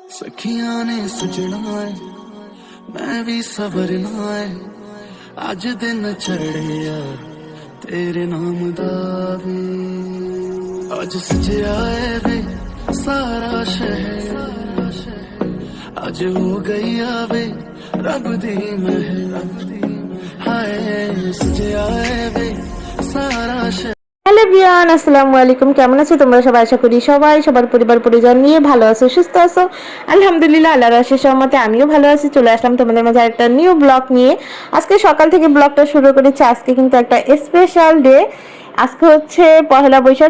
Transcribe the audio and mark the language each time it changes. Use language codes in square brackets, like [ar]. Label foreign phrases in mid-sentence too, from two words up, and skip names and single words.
[pa] ਸਖੀਆਂ ਨੇ ਸਜਣਾ ਹੈ ਮੈਂ ਵੀ ਸੰਵਰਨਾ ਹੈ ਅੱਜ ਦਿਨ ਚੜ੍ਹਿਆ ਤੇਰੇ ਨਾਮ ਦਾ ਵੇ ਅੱਜ ਸਜਿਆ ਹੈ ਵੇ ਸਾਰਾ ਸ਼ਹਿਰ ਅੱਜ ਹੋ ਗਈ ਆਵੇ ਰੱਬ ਦੀ ਮਿਹਰ ਹਾਏ ਸਜਿਆ ਹੈ ਵੇ ਸਾਰਾ ਸ਼ਹਿਰ। [en] Hello everyone, [ar] السلام عليكم. [bn] কেমন আছো তোমরা সবাই? আশা করি সবাই সবার পরিবার পরিজন নিয়ে ভালো আছো, সুস্থ আছো। আলহামদুলিল্লাহ, আল্লাহর আশীর্বাদে সহমতে আমিও ভালো আছি। চলে আসলাম তোমাদের মাঝে একটা [en] new blog [bn] নিয়ে। আজকে সকাল থেকে ব্লগটা শুরু করেছি। আজকে কিন্তু একটা [en] special day. [bn] আজকে হচ্ছে পহেলা বৈশাখ।